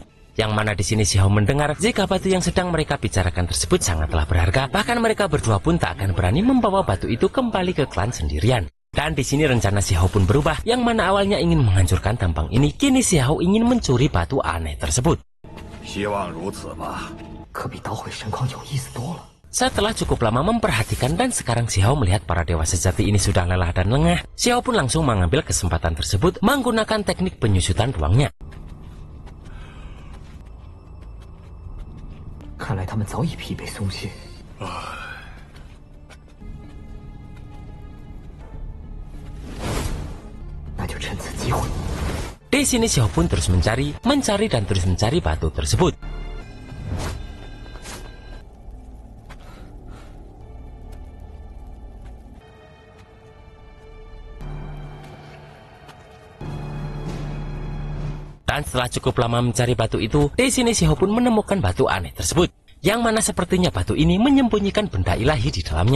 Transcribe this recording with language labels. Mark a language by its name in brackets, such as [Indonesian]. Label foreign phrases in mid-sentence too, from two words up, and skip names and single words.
[Indonesian] Yang mana di sini Xiao mendengar jika batu yang sedang mereka bicarakan tersebut sangatlah berharga, bahkan mereka berdua pun tak akan berani membawa batu itu kembali ke klan sendirian. Dan di sini rencana Xiao pun berubah, yang mana awalnya ingin menghancurkan tampang ini, kini Xiao ingin mencuri batu aneh tersebut. [Chinese] 希望如此吧。可比捣毁神矿有意思多了。 [Indonesian] Setelah cukup lama memperhatikan dan sekarang Xiao melihat para dewa sejati ini sudah lelah dan lengah, Xiao pun langsung mengambil kesempatan tersebut menggunakan teknik penyusutan ruangnya. [Chinese] 看来他们早已疲惫松懈。那就趁此机会。 [Indonesian] Di sini Xiao pun terus mencari dan terus mencari batu tersebut. Dan setelah cukup lama mencari batu itu, di sini Xiao pun menemukan batu aneh tersebut, yang mana sepertinya batu ini menyembunyikan benda ilahi di dalamnya.